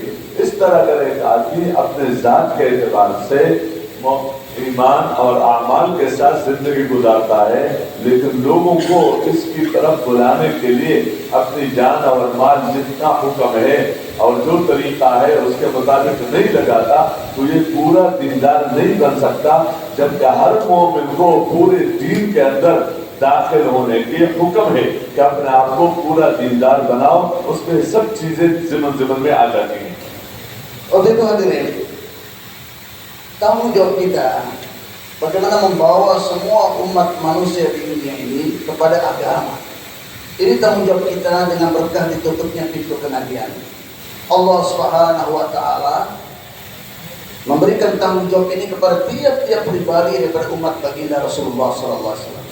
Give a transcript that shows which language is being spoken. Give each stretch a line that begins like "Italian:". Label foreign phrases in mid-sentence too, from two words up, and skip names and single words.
Urdu: اس طرح اگر ایک آدمی اپنے ذات کے اعتبار سے ایمان اور اعمال کے ساتھ زندگی گزارتا ہے، لیکن لوگوں کو اس کی طرف بلانے کے لیے اپنی جان اور مال جتنا حکم ہے اور جو طریقہ ہے اس کے مطابق نہیں لگاتا، تو یہ پورا دیندار نہیں بن سکتا. جبکہ ہر مومن کو پورے دین کے اندر داخل ہونے کے حکم ہے کہ اپنے آپ کو پورا دیندار بناؤ، اس میں سب چیزیں ضمن میں آ جاتی ہیں.
Indonesian: Waktu itu hadirin, tanggung jawab kita bagaimana membawa semua umat manusia di dunia ini kepada agama. Ini tanggung jawab kita dengan berkah ditutupnya pintu kenabian. Allah
Arabic: سبحانه وتعالى
Indonesian: memberikan tanggung jawab ini kepada tiap-tiap pribadi daripada umat baginda Rasulullah
Arabic: صلى الله عليه وسلم.